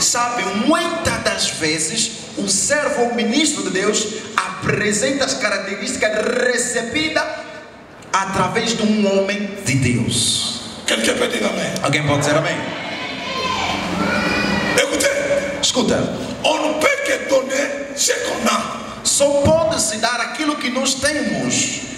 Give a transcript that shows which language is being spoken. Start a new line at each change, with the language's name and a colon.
Portuguese: Sabe, muitas das vezes o servo ou ministro de Deus apresenta as características recebidas através de um homem de Deus.
French: Quelqu'un peut dire amém?
Portuguese: Alguém pode dizer amém?
French: Écoutez,
Portuguese: escuta.
French: On ne peut que donner ce qu'on a.
Portuguese: Só pode se dar aquilo que nós temos.